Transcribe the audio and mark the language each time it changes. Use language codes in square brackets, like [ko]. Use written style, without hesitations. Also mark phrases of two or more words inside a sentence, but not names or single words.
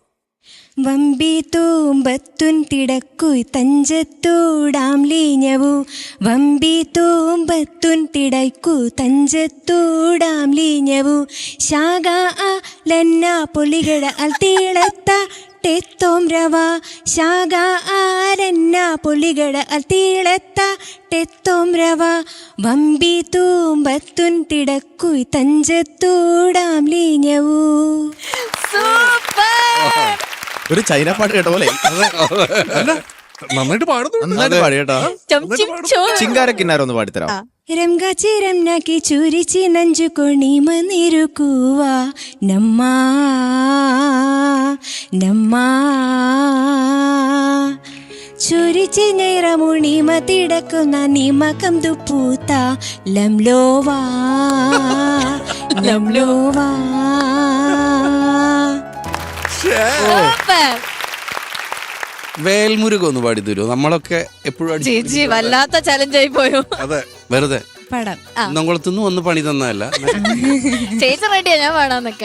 [ml] വമ്പി തൂമ്പത്തുൻ തിടക്കുയ് തഞ്ചത്തൂടാം ലീഞ്ഞവു, വമ്പി തൂമ്പത്തുൻ തിടക്കു തഞ്ചത്തൂടാം ലീഞ്ഞവു, ശാഖ ലന്ന പൊളികട അൽ തീളത്ത ടെത്തോം രവ, ശാഖ ആരന്ന പൊളികട അൽ തീളത്ത ടെത്തോം രവ, വമ്പി തൂമ്പത്തുൻ തിടക്കുയ് തഞ്ചത്തൂടാം ലീഞ്ഞവു. ഒരു ചൈന പാട്ട് കേട്ട പോലെ നന്നായിട്ട് പാടുന്നു. നന്നായിട്ട് പാടി കേട്ടോ. ചിങ്കാരക്കിന്നാരൊന്ന് പാടിത്തരാം. ರಂಗಾಚಿ ರಮ್ನಾಕಿ ಚೂರಿಚಿ ನಂಜುಕೊಣಿ ಮನಿರುಕುವ ನಮ್ಮ ನಮ್ಮ ಚೂರಿಚಿ ನೇರಮುಣಿ ಮತಿಡಕು ನಿಮ ಕಂದು ಪೂತ ಲಂಲೋವಾ ಲಂಲೋವಾ. വേൽമുരുകൻ ഒന്ന് പാടി തരുമോ? നമ്മളൊക്കെ എപ്പോഴും ചേച്ചി വല്ലാത്ത ചലഞ്ചായി പോയോ? അതെ, വെറുതെ പാടാം. കുന്നംകുളത്തുനിന്ന് വന്ന് പണി തന്നതല്ല. ചേച്ചി റെഡിയാ, ഞാൻ പാടാന്നൊക്കെ.